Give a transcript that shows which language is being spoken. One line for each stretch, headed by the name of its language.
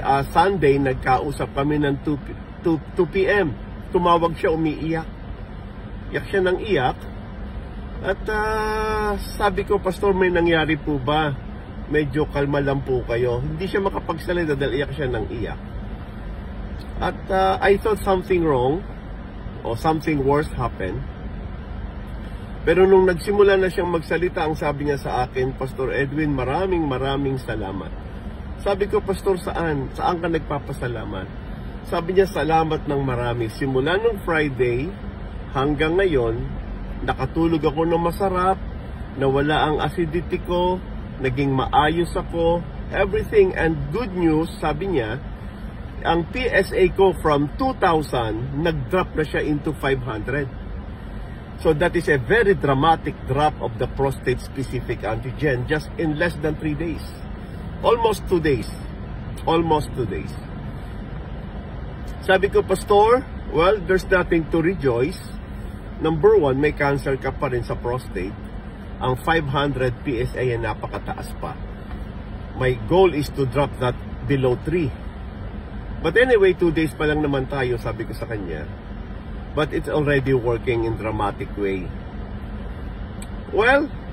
Filipino: Sunday, nagkausap kami ng 2 p.m. Tumawag siya, umiiyak. Iyak siya ng iyak. At sabi ko, Pastor, may nangyari po ba? Medyo kalma lang po kayo. Hindi siya makapagsalita dahil iyak siya ng iyak.
English: At I thought something wrong o something worse happened.
Filipino: Pero nung nagsimula na siyang magsalita, ang sabi niya sa akin, Pastor Edwin, maraming salamat. Sabi ko, Pastor, saan? Saan ka nagpapasalamat? Sabi niya, salamat ng marami. Simula nung Friday hanggang ngayon, nakatulog ako ng masarap, nawala ang acidity ko, naging maayos ako, everything.
English: And good news,
Filipino: sabi niya, ang PSA ko from 2,000, nag-drop na siya into 500.
English: So that is a very dramatic drop of the prostate-specific antigen just in less than 3 days. Almost 2 days. Almost 2 days.
Filipino: Sabi ko,
English: Pastor, well, there's nothing to rejoice.
Filipino: Number 1, may cancer ka pa rin sa prostate. Ang 500 PSA ay napakataas pa.
English: My goal is to drop that below 3. But anyway, 2 days
Filipino: pa lang naman tayo, sabi ko sa kanya.
English: But it's already working in dramatic way. Well,